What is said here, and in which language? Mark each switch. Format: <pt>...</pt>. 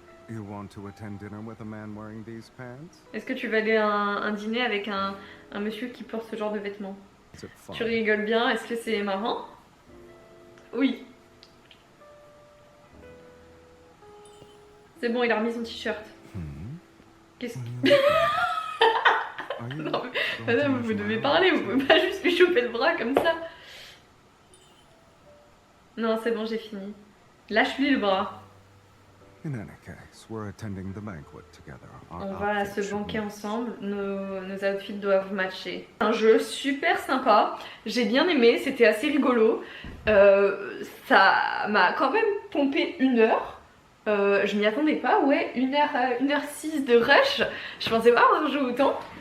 <en>You want to attend dinner with a man wearing these pants?</en> <fr>Est-ce que tu vas aller à un dîner avec un monsieur qui porte ce genre de vêtements? Tu rigoles bien, est-ce que c'est marrant? Oui. C'est bon, il a remis son t-shirt. Qu'est-ce que... Non, madame, vous devez parler, vous pouvez pas juste lui choper le bras comme ça. Non, c'est bon, j'ai fini. Lâche-lui le bras.</fr> <en>In any case, we're attending the banquet together.</en> <fr>On va à ce banquet ensemble, nos outfits doivent matcher. Un jeu super sympa, j'ai bien aimé, c'était assez rigolo. Ça m'a quand même pompé 1 heure. Je m'y attendais pas, ouais, 1h06 de rush. Je pensais pas avoir joué autant.</fr>